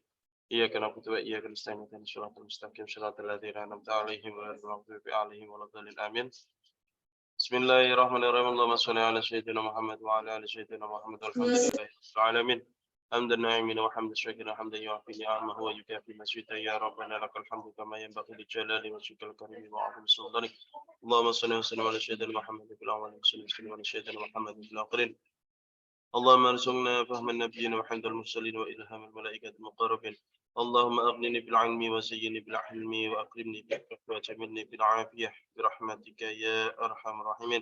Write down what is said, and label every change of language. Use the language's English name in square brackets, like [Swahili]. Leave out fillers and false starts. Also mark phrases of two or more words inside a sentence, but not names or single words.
[Arabic] إياك نعبد وإياك نستعين. اهدنا الصراط المستقيم. صراط الذين أنعمت عليهم غير المغضوب عليهم ولا الضالين. Amin. بسم الله الرحمن الرحيم. اللهم صل على سيدنا محمد وعلى آل سيدنا محمد. الحمد لله رب العالمين. حمدا ناعمين وحمدا شاكرا حمدا يوافي نعمه ويكافئ مزيده. يا ربنا لك الحمد كما ينبغي لجلال وجهك الكريم وعظيم سلطانك. اللهم صل وسلم على سيدنا محمد في الأولين وسلم على سيدنا محمد في الآخرين. اللهم ارزقنا فهم النبيين وحمد المرسلين وإلهام الملائكة المقربين اللهم أغنني بالعلم وزيني بالحلم وأكرمني بالعفو وجملني بالعافية برحمتك يا أرحم الراحمين.